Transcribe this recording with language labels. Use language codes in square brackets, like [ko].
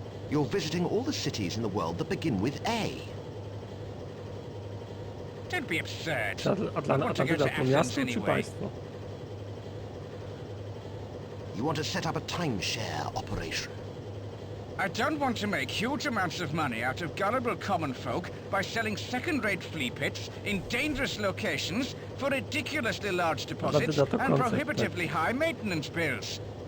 [en] You're visiting all the cities in the world that begin with A. Don't be absurd. [pl] Czy Atlantyda to miasto czy państwo? [en] You want to set up a timeshare operation. I don't want to make huge amounts of money out of gullible common folk by selling second-rate flea pits in dangerous locations for ridiculously large deposits [pl] Atlantyda to [en] and [pl] koncept, [en] prohibitively high maintenance bills.